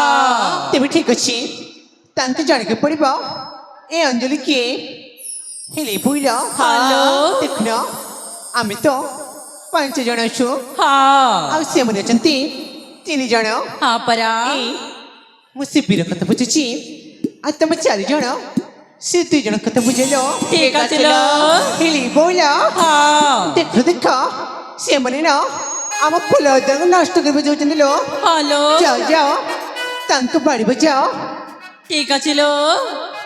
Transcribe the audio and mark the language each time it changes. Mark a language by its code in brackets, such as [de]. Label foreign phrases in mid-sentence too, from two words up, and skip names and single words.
[or] ତେବେ ଠିକ ଅଛି ତାଙ୍କୁ ଜାଣିବାକୁ ପଡିବ ଏ ଅଞ୍ଜଳି କିଏ ହେଲେ ବୁଇଲ ହ୍ୟାଲୋ। ଦେଖୁନ ଆମେ ତ 5 ଜଣ ଅଛୁ हाँ ଆଉ ସେମାନେ ଅଛନ୍ତି 3 ଜଣ [spv] ହଁ ପରା [or] ମୁଁ ସେ ବୀର କଥା ବୁଝୁଛି ଆଉ ତମେ 4 ଜଣ ସେ 2 ଜଣ କଥା ବୁଝେଇଲ [spv] ଠିକ୍ ଅଛେ ଲୋ [or] ହେଲେ ବୁଇଲ हाँ ଦେଖ ଦେଖ ସେମାନେ ନା ଆମ ଫୁଲ ଉଦ୍ୟାନ ନଷ୍ଟ କରି ଯାଉଛନ୍ତି ଲୋ हेलो ଯାଅ ଯାଅ ତାଙ୍କୁ ବାড়ি ବଜାଅ [spv] ଠିକ୍ ଅଛେ ଲୋ